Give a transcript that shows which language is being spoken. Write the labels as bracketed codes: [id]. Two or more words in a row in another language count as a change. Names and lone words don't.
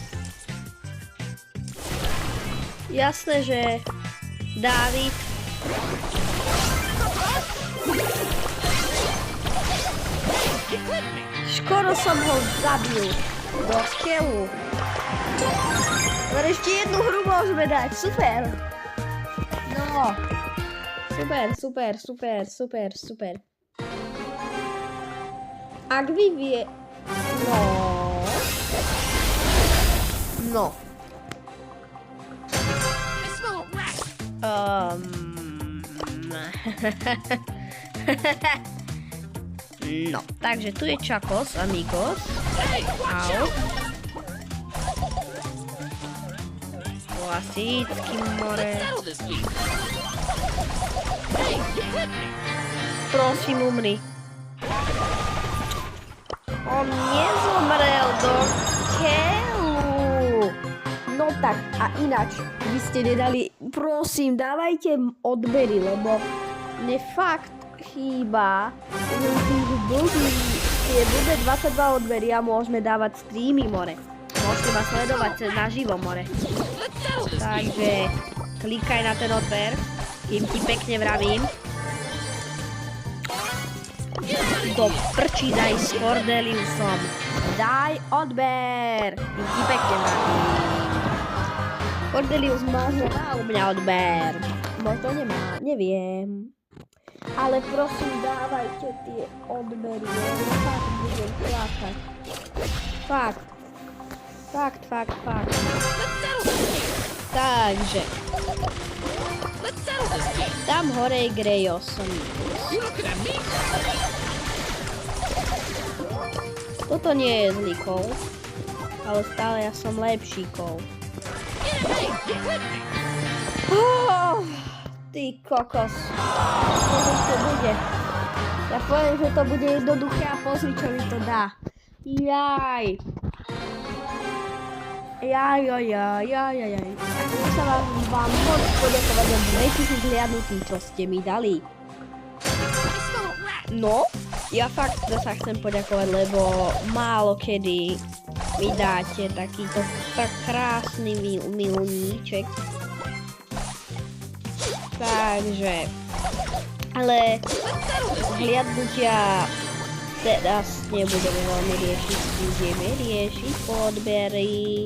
[sk] Jasné, že Dávid skoro som ho zabil do keľu. Ale ešte jednu hru môžeme dať, super. No. Super. Ak vy vie... No. [en] I smell a rat. [sk] No, takže tu je Chacos, amigos. [en] Hey, watch Au. out! [sk] Klasický more. [en] Settle this beef. Hey, you hit me. [sk] Prosím, umri. On nezomrel do keľu. No tak, a ináč, vy ste nedali, prosím, dávajte odbery, lebo mne fakt chýba tie bude 22 odbery a môžeme dávať streamy, more. Môžete ma sledovať naživo, more. [en] Let's settle this beef. [sk] Takže klikaj na ten odber, kým ti pekne vravím. Do prčí daj s Cordeliusom. Daj odber, kým ti pekne vravím. Cordelius možno má u mňa odber. Možno nemá, neviem. Ale prosím, dávajte tie odbery, lebo fakt budem plakať. Fakt. [en] Let's settle this beef. [sk] Takže, [en] Let's settle this beef. [sk] tam hore je Grejos. [en] You looking at me? [sk] Toto nie je zlý kol, ale stále ja som lepší kol. [en] Hey, you hit me. [sk] Oh, ty kokos. Pozri, čo bude. Ja poviem, že to bude jednoduché a pozri, čo mi to dá. Jaj. A chcem sa vám moc poďakovať za 2000 hliadnutí, čo ste mi dali. [en] I smell a rat. [sk] No, Ja fakt sa chcem poďakovať, lebo málo kedy mi dáte takýto tak krásny milníček. Takže, ale hliadnutia teraz nebudeme veľmi riešiť, budeme riešiť odbery.